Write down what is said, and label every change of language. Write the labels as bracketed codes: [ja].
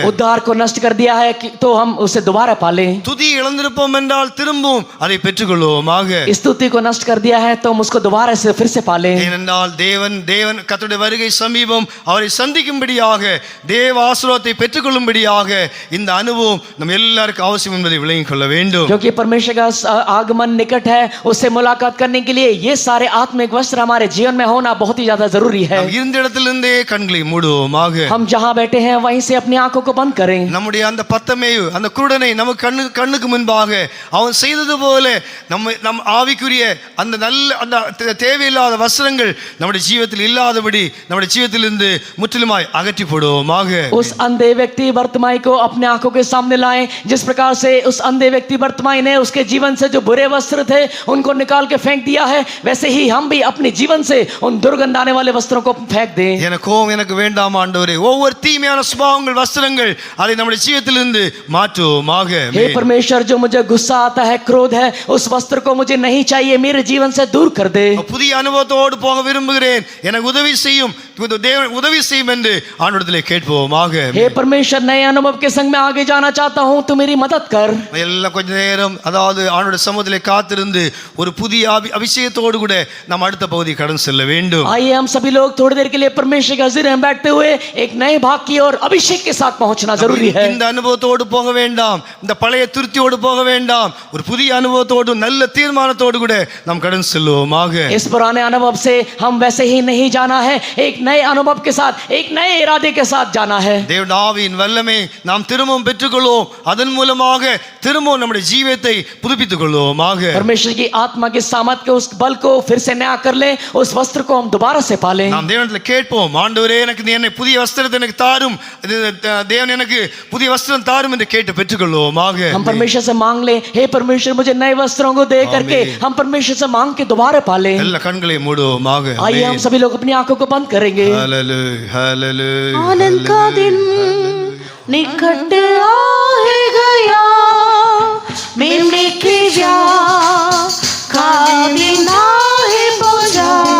[hi] उद्धार को नष्ट कर दिया है तो हम उसे दोबारा पा लें। [ta] துதி இழந்திருப்போம் என்றால் திரும்பவும் அதை பெற்றுக்கொள்வோமாக. [hi] स्तुति को नष्ट कर दिया है तो हम उसको दोबारा से फिर से पा लें। [ta] ஏனென்றால் தேவன் கர்த்தருடைய வருகை சமீபம், அவரை சந்திக்கும்படியாக தேவ ஆசீர்வாதத்தை பெற்றுக்கொள்ளும்படியாக இந்த அனுபவம் நம்ம எல்லாருக்கும் அவசியம் என்பதை விளங்கிக் கொள்ள வேண்டும். [hi] क्योंकि परमेश्वर का आगमन निकट है, उससे मुलाकात करने के लिए ये सारे आत्मिक वस्त्र हमारे जीवन में होना बहुत ही ज्यादा जरूरी है। [ta] நாம் இருந்த இடத்திலிருந்தே கண்களை மூடுவோமாக. [hi] हम जहाँ बैठे हैं वहीं से अपनी आंखों को बंद करें। [ta] நம்முடைய அந்த பத்தமேயு அந்த குருடனை நம்ம கண்ணுக்கு முன்பாக அவன் செய்தது போல நம் ஆவிக்குரிய அந்த நல்ல அந்த தேவையில்லாத வஸ்திரங்கள் நம்முடைய ஜீவிதத்தில் இல்லாதபடி நம்முடைய ஜீவிதத்திலிருந்து முற்றிலுமாய் அகற்றி போடுவோமாக. [hi] उस अंधे व्यक्ति बर्तिमाई को अपने आंखों के सामने लाएं। जिस प्रकार से उस अंधे व्यक्ति बर्तिमाई ने उसके जीवन से जो बुरे वस्त्र थे उनको निकाल के फेंक दिया है, वैसे ही हम भी अपने जीवन से उन दुर्गंध आने वाले वस्त्रों को फेंक दें। [ta] எனக்கு வேண்டாம் ஆண்டவரே, ஒவ்வொரு தீமையான சுபாவங்கள் வஸ்திரங்கள் அதை நம்முடைய ஜீவிதத்திலிருந்து மாற்றுவோமாக. [hi] हे परमेश्वर, जो मुझे गुस्सा आता है, क्रोध है, उस वस्त्र को मुझे नहीं चाहिए, मेरे जीवन से दूर कर दे। [ta] புதிய அனுபவத்தோடு போக விரும்புகிறேன், எனக்கு உதவி செய்யும், தேவன் உதவி செய்யும் என்று ஆண்டவரிடத்திலே கேட்போமாக. [hi] हे परमेश्वर, नए अनुभव के संग में आगे जाना चाहता हूं, तू मेरी मदद कर। [ta] எல்லாம் கொஞ்ச நேரம் அதாவது ஆண்டவருடைய சமூகத்திலே காத்திருந்து ஒரு புதிய அபிஷேகத்தோடு கூட நாம் அடுத்த பகுதி கடந்து செல்ல வேண்டும். [hi] आइए हम सभी लोग थोड़ी देर के लिए परमेश्वर के हज़ूर में बैठते हुए एक नए भाग की ओर अभिषेक के साथ पहुंचना जरूरी है। [ta] இந்த அனுபவத்தோடு போக வேண்டாம், இந்த பழைய துருத்தியோடு போக வேண்டாம், ஒரு புதிய அனுபவத்தோடு நல்ல தீர்மானத்தோடு கூட நாம் கடந்து செல்வோமாக. [hi] इस पुराने अनुभव से हम वैसे ही नहीं जाना है, एक नए अनुभव के साथ, एक नए इरादे के साथ जाना है। [ta] தேவனுடைய ஆவியின் வல்லமை நாம் திரும்பவும் பெற்றுக்கொள்வோம், அதன் மூலமாக திரும்பவும் நம்முடைய ஜீவியத்தை புதுப்பித்துக் கொள்வோமாக. [hi] परमेश्वर की आत्मा की सामर्थ के उस बल को फिर से नया कर ले, उस वस्त्र को हम दोबारा से पा लें। [ta] நாம் தேவனிடத்தில் கேட்போம், ஆண்டவரே எனக்கு என்னை புதிய வஸ்திரத்தை எனக்கு தாரும், தேவன் எனக்கு புதிய வஸ்திரம் தாரும் என்று கேட்டு பெற்றுக்கொள்வோமாக. [hi] हम परमेश्वर से मांग ले, हे परमेश्वर मुझे नए वस्त्रों को दे करके हम परमेश्वर से मांग के दोबारा पा लें। [ta] எல்லா கண்களை மூடுவோமாக. [hi] आइए हम सभी लोग अपनी आंखों को बंद करेंगे। Hallelujah hallelujah. आनंद का दिन निकट आ गया, मेमने के ब्याह का दिन आए पहुंचा।